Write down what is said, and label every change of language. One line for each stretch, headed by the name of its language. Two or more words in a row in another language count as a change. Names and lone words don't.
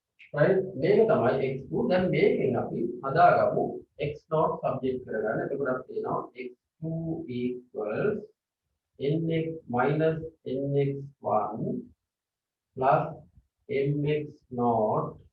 Sinhala: right මේක තමයි x2 දැන් මේකෙන් අපි හදාගමු x0 සබ්ජෙක්ට් කරගන්න එතකොට අපි කියනවා
English: x2 equals nx minus nx1 plus mx naught